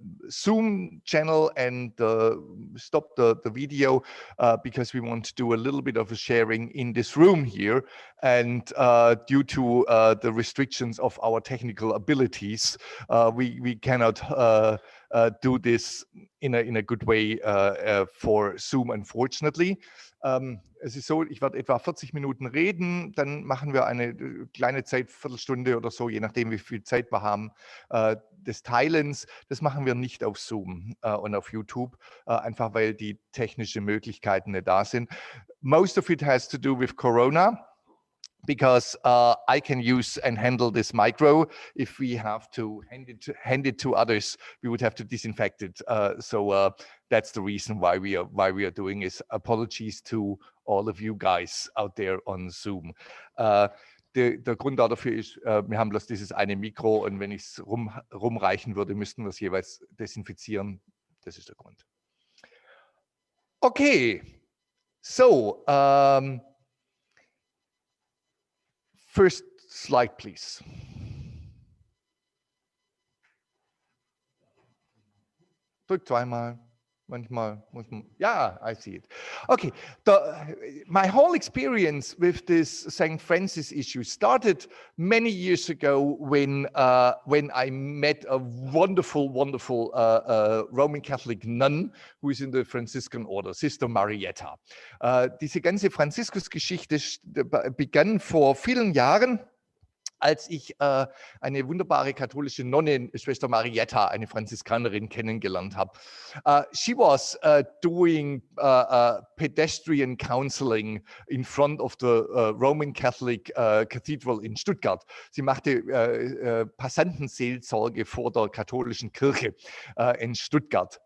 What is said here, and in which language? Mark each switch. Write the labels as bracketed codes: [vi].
[en] Zoom channel and stop the video because we want to do a little bit of a sharing in this room here. And due to the restrictions of our technical abilities, we cannot do this in a good way for Zoom, unfortunately. [de] Es ist so, ich werde etwa 40 Minuten reden, dann machen wir eine kleine Zeit, Viertelstunde oder so, je nachdem, wie viel Zeit wir haben, des Teilens. Das machen wir nicht auf Zoom und auf YouTube, einfach weil die technischen Möglichkeiten nicht da sind. [en] Most of it has to do with Corona, because I can use and handle this micro. If we have to hand it to others, we would have to disinfect it. So that's the reason why we are doing this. Apologies to all of you guys out there on Zoom. [de] Der Grund dafür ist, wir haben bloß dieses eine Mikro und wenn ich es rumreichen würde, müssten wir es jeweils desinfizieren. Das ist der Grund. [en] Okay, so first slide, please. [de] Drück zweimal. Manchmal muss man, [en] yeah, I see it. Okay, my whole experience with this St. Francis issue started many years ago when I met a wonderful Roman Catholic nun who is in the Franciscan order, Sister Marietta. [de] Diese ganze Franziskus-Geschichte begann vor vielen Jahren, als ich eine wunderbare katholische Nonne, Schwester Marietta, eine Franziskanerin, kennengelernt habe. [en] She was doing pedestrian counseling in front of the Roman Catholic Cathedral in Stuttgart. [de] Sie machte Passantenseelsorge vor der katholischen Kirche in Stuttgart.